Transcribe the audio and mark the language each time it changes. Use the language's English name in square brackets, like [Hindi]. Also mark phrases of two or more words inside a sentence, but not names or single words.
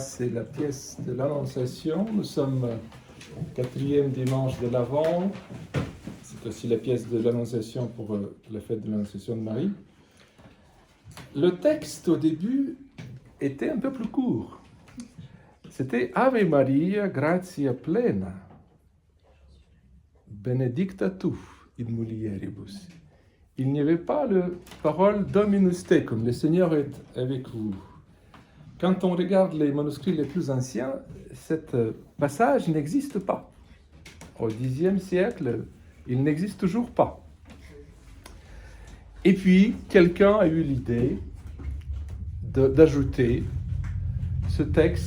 [French] C'est la pièce de l'Annonciation. Nous sommes au 4e dimanche de l'Avent. C'est aussi la pièce de l'Annonciation pour la fête de l'Annonciation de Marie. Le texte au début était un peu plus court. [Latin] C'était Ave Maria, gratia plena, benedicta tu in mulieribus. [French] Il n'y avait pas le parole [Latin] Dominus tecum, [French] le Seigneur est avec vous. Quand on regarde les manuscrits les plus anciens, cet passage n'existe pas. Au Xe siècle, il n'existe toujours pas. Et puis, quelqu'un a eu l'idée d'ajouter ce texte.